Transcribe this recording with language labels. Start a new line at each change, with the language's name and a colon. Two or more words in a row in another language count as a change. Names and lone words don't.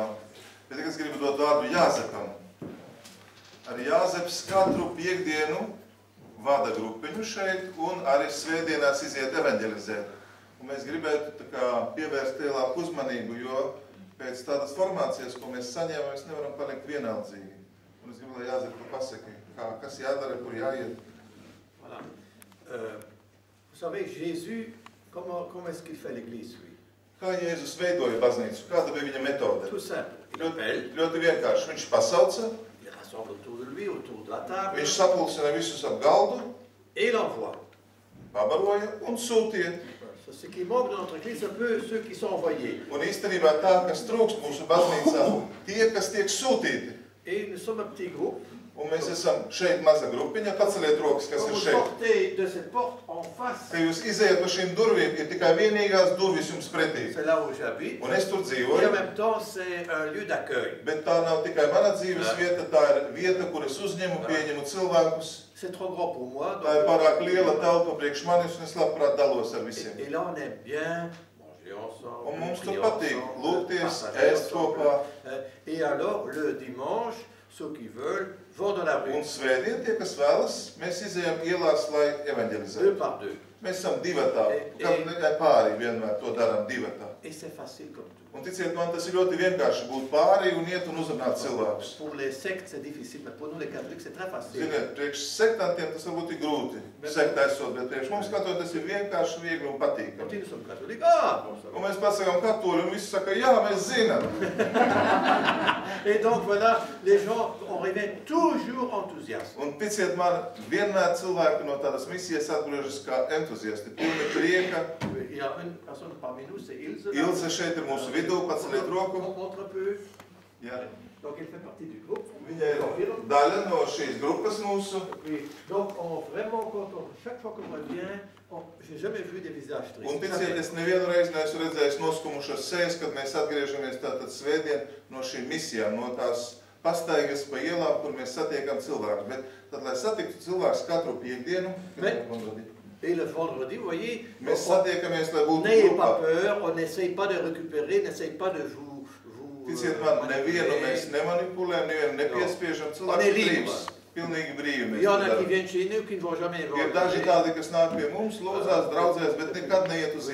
Latvian: Bet es gribu dot vārdu Jāzepam. Arī Jāzeps katru piekdienu vada grupiņu šeit un arī svētdienās iziet evanģelizēt. Un mēs gribētu pievērst lielāku uzmanību, jo pēc tādas formācijas, ko mēs saņēmām, mēs nevaram palikt vienaldzīgi. Un es gribu, lai Jāzep pasaka, kas jādara, kur jāiet.
French: Voilà. Vous savez, Jésus, comment est-ce qu'il fait l'église, lui?
Latvian: Kā Jēzus veidoja baznīcu? Kāda bija viņa metode?
French: Tout simple. Il appelle.
Latvian: Ļoti vienkārši. Viņš pasauca,
French: rassemble autour de lui, autour de la table,
Latvian: Viņš sapulcina visus ap galdu,
French: et il envoie.
Latvian: pabaroja un sūtīja.
French: Ce qui manque dans notre église, c'est un peu ceux qui sont envoyés.
Latvian: Un īstenībā tā, kas trūkst mūsu baznīcā, tie, kas tiek sūtīti.
French: Et nous sommes un petit groupe.
Latvian: Un mēs esam šeit maza grupiņa, paceliet rokas, kas
French: Quand
Latvian: ir
French: vous
Latvian: šeit.
French: sortez de cette porte en face,
Latvian: Kad jūs izējat pa šīm durvīm, ir tikai vienīgās durvis jums pretī.
French: c'est là où j'habite.
Latvian: Un es tur
French: Et en
Latvian: dzīvoju,
French: même temps, c'est un lieu d'accueil.
Latvian: bet tā nav tikai mana dzīves vieta, tā ir vieta, kur es uzņemu, pieņemu cilvēkus.
French: C'est trop grand pour moi.
Latvian: Tā ir
French: Donc,
Latvian: pārāk liela telpa priekš manis, un es labprāt dalos ar visiem.
French: et là, on aime bien manger ensemble,
Latvian: Un mums tur
French: prier
Latvian: patīk
French: ensemble,
Latvian: lūgties,
French: partager
Latvian: ēst
French: ensemble.
Latvian: kopā.
French: Et alors, le dimanche, ceux qui veulent vont dans la rue,
Latvian: Un svētdien tie, kas vēlas, mēs izējam ielās, lai
French: deux
Latvian: evaņģelizētu.
French: par deux.
Latvian: Mēs esam divatā, kad pārī vienmēr to darām divatā.
French: Et c'est facile comme tout.
Latvian: Un ticiet man, tas ir ļoti vienkārši būt pārī un iet un uzrunāt cilvēkus.
French: Pour les sectes, c'est difficile, mais pour nous, les catholiques, c'est très facile.
Latvian: Ziniet, priekš sektantiem tas varbūt ir grūti, sektā esot, bet priekš mums katoļiem tas ir vienkārši, viegli un
French: Quand
Latvian: patīkami.
French: ils sommes catholiques, ah, bon, ça
Latvian: Un
French: va.
Latvian: mēs pasakām katoļi, un visi saka, jā, mēs zinām.
French: Et donc, voilà, les gens, on revient toujours enthousiastes.
Latvian: Un ticiet man, vienmēr cilvēki no tādas misijas atgriežas kā entuziasti, pilni prieka.
French: Il y a une personne parmi nous, c'est Ilse.
Latvian: Ilze šeit ir mūsu vidū, paceliet roku.
French: On montre un peu.
Latvian: Jā.
French: Donc, elle fait partie du groupe.
Latvian: Viņa ir daļa no šīs grupas mūsu.
French: Et donc, vraiment, chaque fois qu'on revient, j'ai jamais vu des visages tristes.
Latvian: Un ticiet, es nevienu reizi neesmu redzējis noskumušas sejas, kad mēs atgriežamies tātad svētdien no šīm misijām, no tās pastaigas pa ielām, kur mēs satiekam cilvēkus. Bet tad, lai satiktu cilvēkus katru piekdienu,
French: Et le vendredi, vous voyez,
Latvian: mēs satiekamies, lai būtu
French: n'ayez
Latvian: grupā.
French: pas peur, on n'essaye pas de récupérer, n'essaye pas de vous
Latvian: Ticiet man, nevienu mēs nemanipulējam, nevienu nepiespiežam, cilvēks ir brīvs. Pilnīgi brīvi
French: Il
Latvian: mēs
French: y en
Latvian: to
French: a qui
Latvian: darām.
French: viennent chez nous, qui ne vont jamais
Latvian: Ir daži tādi, kas nāk pie mums, lūdzās, draudzēs, bet nekad neiet uz